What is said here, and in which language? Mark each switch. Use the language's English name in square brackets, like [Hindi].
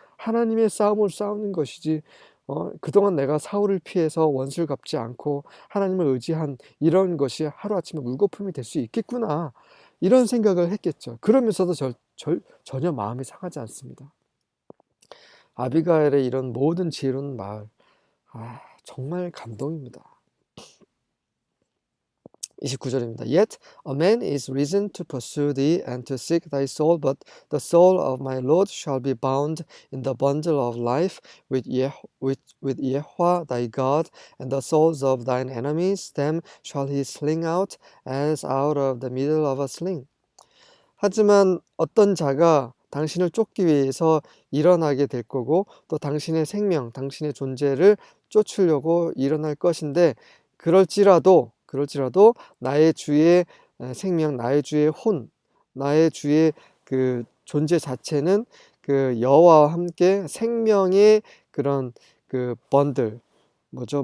[Korean] 하나님의 싸움을 싸우는 것이지. 그동안 내가 사울을 피해서 원수를 갚지 않고 하나님을 의지한 이런 것이 하루아침에 물거품이 될 수 있겠구나. 이런 생각을 했겠죠. 그러면서도 전혀 마음이 상하지 않습니다. 아비가일의 이런 모든 지혜로운 말, 정말 감동입니다. 29절입니다. [English] Yet a man is risen to pursue thee and to seek thy soul, but the soul of my Lord shall be bound in the bundle of life with Yahweh thy God, and the souls of thine enemies, them shall he sling out as out of the middle of a sling. [Korean] 하지만 어떤 자가 당신을 쫓기 위해서 일어나게 될 거고 또 당신의 생명, 당신의 존재를 쫓으려고 일어날 것인데 그럴지라도 나의 주의 생명, 나의 주의 혼, 나의 주의 그 존재 자체는 그 여호와와 함께 생명의 그런 그 번들, 뭐죠?